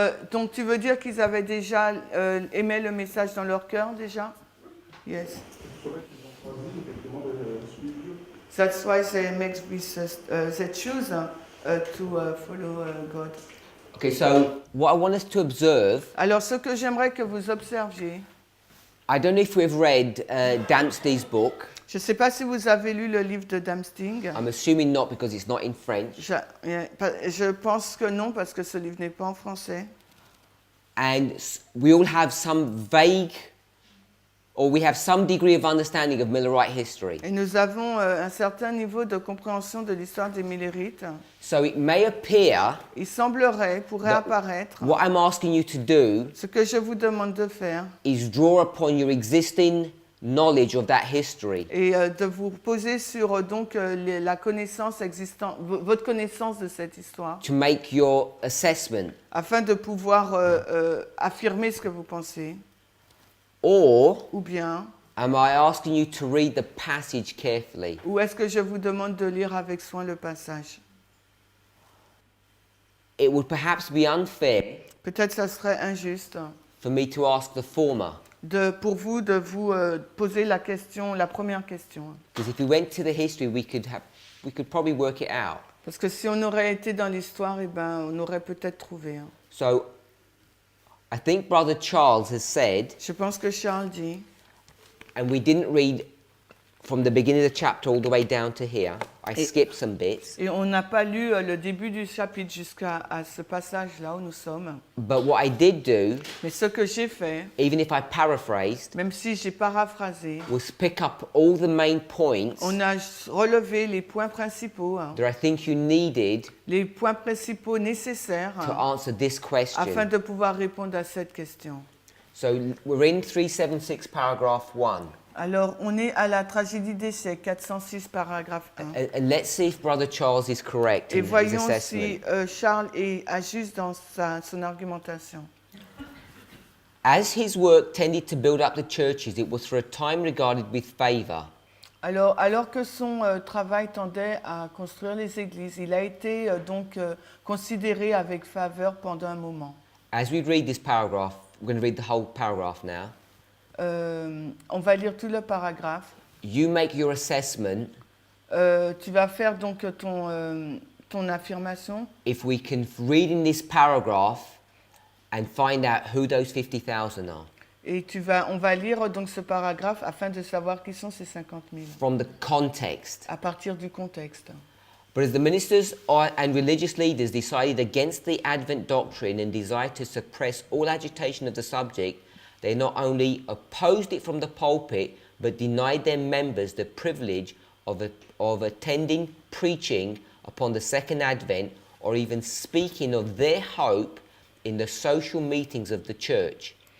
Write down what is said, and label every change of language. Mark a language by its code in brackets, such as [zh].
[fr] Donc tu veux dire qu'ils avaient déjà aimé le message dans leur cœur déjà? [en] Yes. That's why they make this, they choose to follow God. Okay, so what I want us to observe. [fr] Alors ce que j'aimerais que vous observiez. [en] I don't know if we've read Dempsey's book. [fr] Je ne sais pas si vous avez lu le livre de Dempsey. [en] I'm assuming not because it's not in French. [fr] Je pense que non parce que ce livre n'est pas en français. [en] And we all have some vague, or we have some degree of understanding of Millerite history. [fr] Et nous avons un certain niveau de compréhension de l'histoire des Millerites. [en] So it may appear. [fr] Il semblerait, pourrait apparaître. [en] What I'm asking you to do. [fr] Ce que je vous demande de faire. [en] Is draw upon your existing knowledge of that history. [fr] Et de vous poser sur donc la connaissance existante, votre connaissance de cette histoire. [en] To make your assessment. [fr] Afin de pouvoir affirmer ce que vous pensez. [en] Or, [fr] ou bien, [en] am I asking you to read the passage carefully? [fr] Ou est-ce que je vous demande de lire avec soin le passage? [en] It would perhaps be unfair. [fr] Peut-être ça serait injuste. [en] For me to ask the former. [fr] Pour vous de vous poser la question, la première question. [en] Because if we went to the history, we could probably work it out. [fr] Parce que si on aurait été dans l'histoire, eh ben, on aurait peut-être trouvé. Hein. [en] So, I think Brother Charles has said. [fr] Je pense que Charles dit. [en] And we didn't read from the beginning of the chapter all the way down to here. I skipped some bits. [fr] Et on n'a pas lu le début du chapitre jusqu'à ce passage-là où nous sommes. [en] But what I did do, [fr] mais ce que j'ai fait, [en] even if I paraphrased, [fr] même si j'ai paraphrasé, [en] was pick up all the main points. [fr] On a relevé les points principaux. [en] That I think you needed. [fr] Les points principaux nécessaires. [en] To answer this question. [fr] Afin de pouvoir répondre à cette question. [en] So we're in 376 paragraph 1. [fr] Alors, on est à la tragédie des siècles, 406 paragraphe 1. [en] And let's see if Brother Charles is correct in his assessment. [fr] Et voyons si Charles est juste dans son argumentation. [en] As his work tended to build up the churches, it was for a time regarded with favor. [fr] Alors que son travail tendait à construire les églises, il a été donc considéré avec faveur pendant un moment. [en] As we read this paragraph, we're going to read the whole paragraph now. [fr] On va lire tout le paragraphe. [en] You make your assessment. [fr] Tu vas faire donc ton affirmation. [en] If we can read in this paragraph and find out who those 50,000 are. [fr] Et on va lire donc ce paragraphe afin de savoir qui sont ces 50 000. [en] From the context. [fr] À partir du contexte. [en] But as the ministers and religious leaders decided against the Advent doctrine and desired to suppress all agitation of the subject, they not only opposed it from the pulpit, but denied their members the privilege of attending preaching upon the second Advent, or even speaking of their hope in the social meetings of the church.